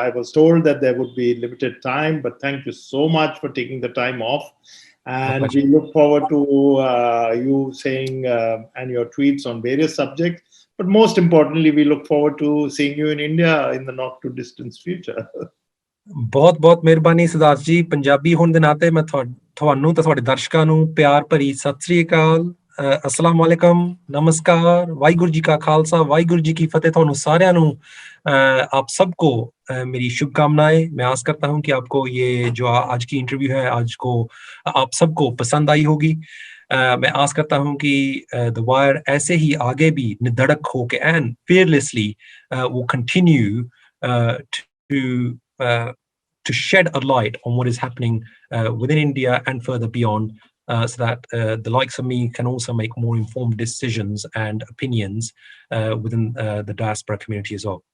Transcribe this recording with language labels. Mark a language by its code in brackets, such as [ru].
[en] I was told that there would be limited time, but thank you so much for taking the time off. And we look forward to you saying and your tweets on various subjects. But most importantly, we look forward to seeing you in India in the not too distant future. [pa] ਬਹੁਤ ਬਹੁਤ ਮਿਹਰਬਾਨੀ ਸਿਧਾਰਥ ਜੀ। ਪੰਜਾਬੀ ਹੋਣ ਦੇ ਨਾਤੇ ਮੈਂ ਤੁਹਾਨੂੰ ਤੇ ਤੁਹਾਡੇ ਦਰਸ਼ਕਾਂ ਨੂੰ ਪਿਆਰ ਭਰੀ ਸਤਿ ਸ੍ਰੀ ਅਕਾਲ, [hi] अस्सलाम वालेकुम, नमस्कार, वाहिगुरु जी का खालसा, वाहिगुरु जी की फतेह। [pa] ਤੁਹਾਨੂੰ ਸਾਰਿਆਂ ਨੂੰ [hi] आप सबको मेरी शुभकामनाएं। मैं आस करता हूं कि आपको ये जो आज की इंटरव्यू है आज को आप सबको पसंद आई होगी। मैं आस करता हूं कि द वायर ऐसे ही आगे भी निधड़क होके [en] And fearlessly will continue to shed a light on what is happening within India and further beyond, so that the likes of me can also make more informed decisions and opinions within the diaspora community as well.